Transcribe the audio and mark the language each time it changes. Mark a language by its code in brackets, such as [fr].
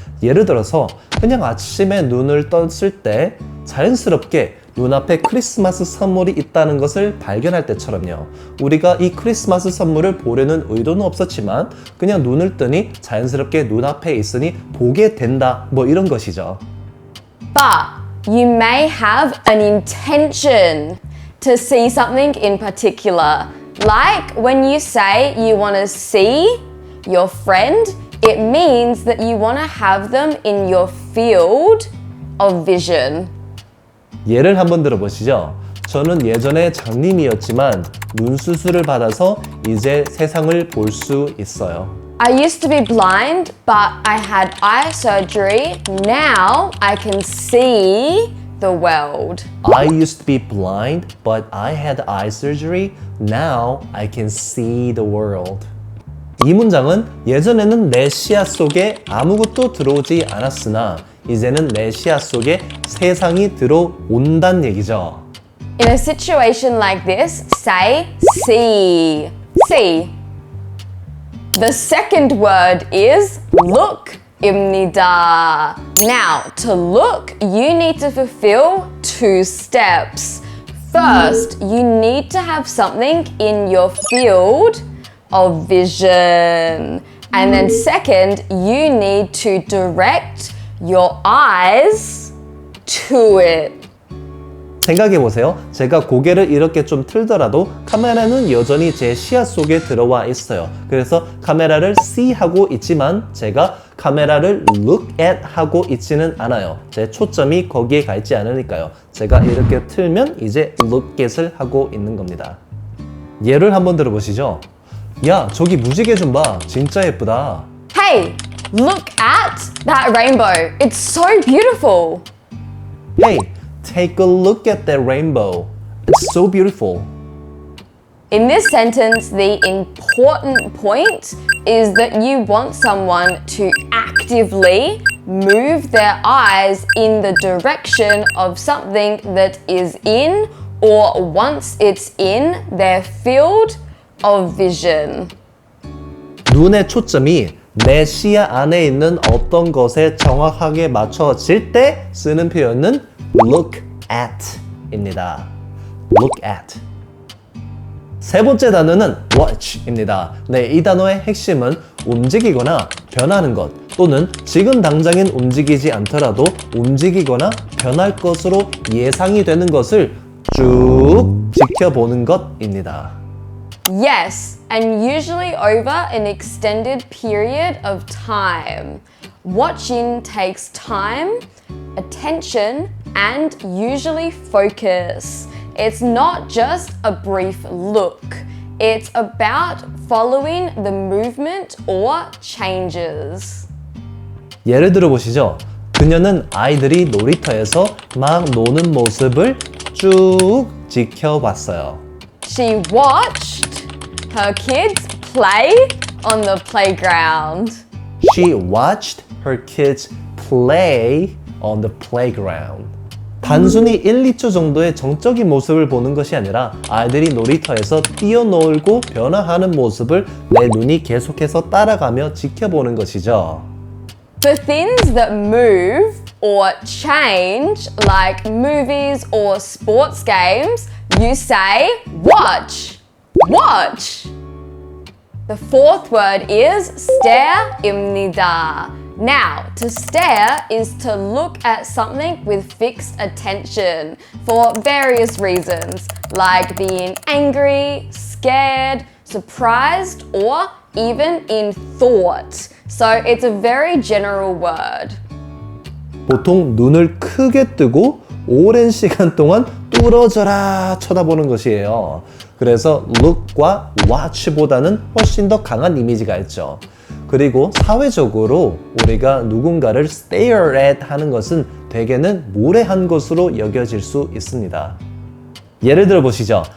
[ko] 예를 들어서 그냥 아침에 눈을 떴을 때 자연스럽게 눈앞에 크리스마스 선물이 있다는 것을 발견할 때처럼요. 우리가 이 크리스마스 선물을 보려는 의도는 없었지만 그냥 눈을 뜨니 자연스럽게 눈앞에 있으니 보게 된다, 뭐 이런 것이죠. [en] But you may have an intention to see something in particular. Like when you say you want to see your friend, it means that you want to have them in your field of vision. [ko] 예를 한번 들어보시죠. 저는 예전에 장님이었지만 눈 수술을 받아서 이제 세상을 볼 수 있어요. [en] I used to be blind, but I had eye surgery. Now I can see the world. I used to be blind, but I had eye surgery. Now I can see the world. [ko] 이 문장은 예전에는 내 시야 속에 아무것도 들어오지 않았으나 이제는 내 시야 속에 세상이 들어온다는 얘기죠. [en] In a situation like this, say see. See. The second word is look. [ko] 입니다. [en] Now, to look, you need to fulfill two steps. First, you need to have something in your field of vision. And then second, you need to direct your eyes to it. [ko] 생각해보세요. 제가 고개를 이렇게 좀 틀더라도 카메라는 여전히 제 시야 속에 들어와 있어요. 그래서 카메라를 see 하고 있지만 제가 카메라를 look at 하고 있지는 않아요. 제 초점이 거기에 가 있지 않으니까요. 제가 이렇게 틀면 이제 look at을 하고 있는 겁니다. 예를 한번 들어보시죠. 야, 저기 무지개 좀 봐. 진짜 예쁘다. [en] Hey, look at that rainbow. It's so beautiful. Hey, take a look at that rainbow. It's so beautiful. In this sentence, the important point is that you want someone to actively move their eyes in the direction of something that is in or once it's in their field of vision. [ko] 눈의 초점이 내 시야 안에 있는 어떤 것에 정확하게 맞춰질 때 쓰는 표현은 look at 입니다. [en] look at. [ko] 세 번째 단어는 watch 입니다. 네, 이 단어의 핵심은 움직이거나 변하는 것 또는 지금 당장엔 움직이지 않더라도 움직이거나 변할 것으로 예상이 되는 것을 쭉 지켜보는 것입니다. [en] Yes, and usually over an extended period of time. Watching takes time, attention, and usually focus. It's not just a brief look. It's about following the movement or changes. [ko] 예를 들어 보시죠. 그녀는 아이들이 놀이터에서 막 노는 모습을 쭉 지켜봤어요. [en] She watched her kids play on the playground. She watched her kids play on the playground. [ko] 단순히 1, 2초 정도의 정적인 모습을 보는 것이 아니라 아이들이 놀이터에서 뛰어놀고 변화하는 모습을 내 눈이 계속해서 따라가며 지켜보는 것이죠. [en] For things that move or change, like movies or sports games, you say watch. Watch. The fourth word is stare입니다. Now, to stare is to look at something with fixed attention for various reasons, like being angry, scared, surprised, or even in thought. So it's a very general word. [ko] 보통 눈을 크게 뜨고 오랜 시간 동안 뚫어져라 쳐다보는 것이에요. 그래서 look과 watch보다는 훨씬 더 강한 이미지가 있죠. 그리고 사회적으로 우리가 누군가를 stare at 하는 것은 대개는 무례한 것으로 여겨질 수 있습니다. 예를 들어 보시죠.